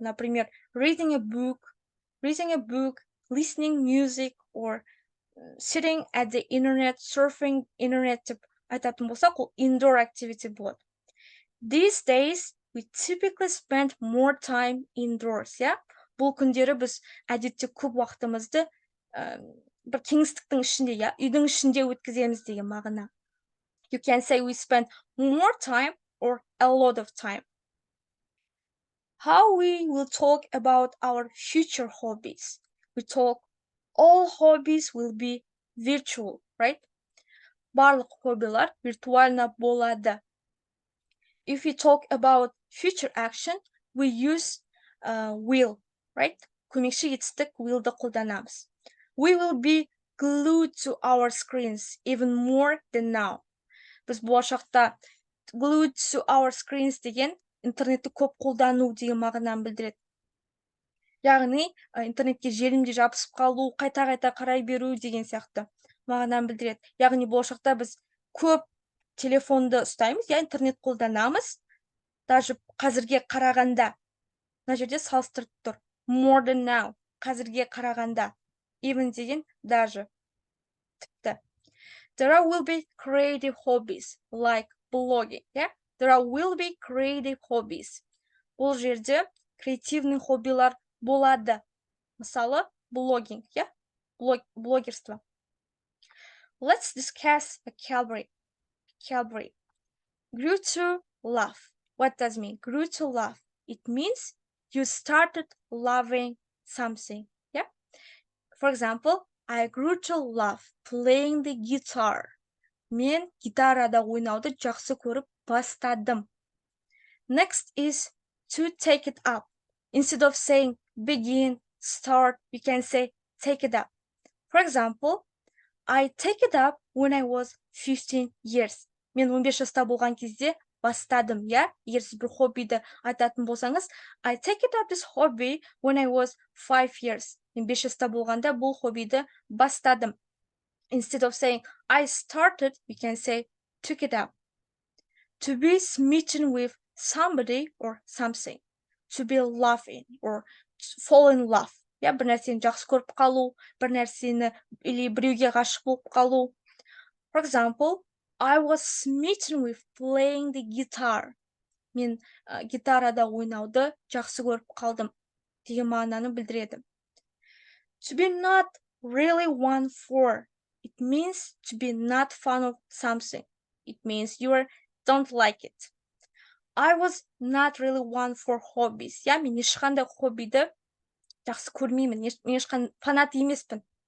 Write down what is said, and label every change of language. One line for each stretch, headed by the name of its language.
Russian: Например,
English: reading a book, listening music, or sitting at the internet, surfing internet
Kazakh: деп айтатын болсақ, ол
English: indoor activity болады. These days, we typically spend more time indoors, yeah?
Kazakh: Бұл күндері біз әдетте көп уақытымызды бір кеңістіктің ішінде, я, үйдің ішінде өткіземіз деген мағына.
English: You can say we spend more time or a lot of time. How we will talk about our future hobbies. We talk, all hobbies will be virtual, right?
Kazakh: Барлық хоббилар виртуально болады.
English: If we talk about future action, we use will, right?
Kazakh: Көмекші етістік willді қолданамыз.
English: We will be glued to our screens even more than now.
Kazakh: Біз болашақта glued to our screens деген интернетті көп қолдану деген мағынаны білдіреді. Яғни интернетке желімде жабысып қалу, қайта-қайта қарай беру деген сияқты мағынаны білдіреді. Яғни болашақта біз көп телефонды ұстаймыз, я, интернет қолданамыз, даже қазірге қарағанда. Мына жерде салыстырып тұр.
English: More than now,
Kazakh: қазірге қарағанда. Even деген даже. Тіпті.
English: There will be creative hobbies like blogging, yeah? There will be creative hobbies.
Kazakh: Бұл жерде креативный хоббилар болады. Мысалы, blogging, yeah? Блогерство.
English: Let's discuss vocabulary. Grew to love. What does it mean? Grew to love. It means you started loving something, yeah? For example, I grew to love playing the guitar.
Kazakh: Мен гитарада ойнауды жақсы көріп бастадым.
English: Next is to take it up. Instead of saying begin, start, we can say take it up. For example, I take it up when I was 15 years.
Kazakh: Мен 15 жаста болған кезде бастадым, я? Егер сіз бір хоббиді айтатын болсаңыз,
English: I take it up this hobby when I was 5 years.
Kazakh: Мен 5 жаста болғанда бұл хоббиді бастадым.
English: Instead of saying I started, we can say took it up. To be smitten with somebody or something. To be loving or fall in love.
Kazakh: Я, бір нәрсені жақсы көріп қалу, бір нәрсені или біреуге ғашық болып қалу.
English: For example, I was smitten with playing the guitar.
Kazakh: Мен гитарада ойнауды жақсы көріп қалдым деген мағынаны білдіреді.
English: To be not really one for. It means to be not fond of something. It means you don't like it. I was not really one for hobbies.
Kazakh: Я мен ешқандай хоббиді жақсы көрмеймін. Мен ешқандай фанат емеспін.